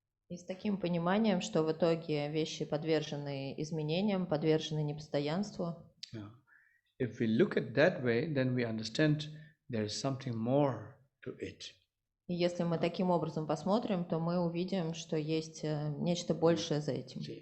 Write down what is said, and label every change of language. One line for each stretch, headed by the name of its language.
Russian: И с таким пониманием, что в итоге вещи подвержены изменениям, подвержены непостоянству.
English: If we look at that way, then we understand there is something more to it.
Russian: И если мы таким образом посмотрим, то мы увидим, что есть нечто большее за этим.